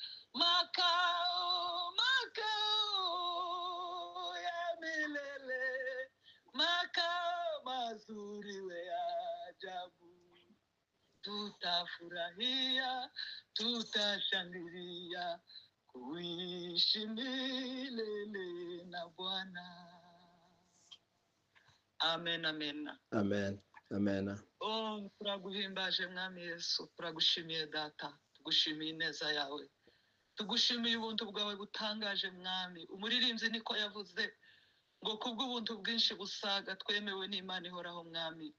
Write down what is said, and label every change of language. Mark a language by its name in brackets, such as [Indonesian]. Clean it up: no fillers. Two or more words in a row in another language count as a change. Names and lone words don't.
[Swahili] Makao ya milele, makao mazuri ya ajabu. Tutafurahia, tutashangilia, kuishi milele na Bwana. Amen, amen. Amen, amen. [Rundi] Oh, turaguhimbaje mwami Yesu, turagushimiye data, tugushimiye ineza yawe, tugushimiye ubuntu bwawe butangaje mwami. Umuririmbyi niko yavuze ngo kubw'ubuntu bwinshi busaga twemewe n'Imana ihoraho mwami.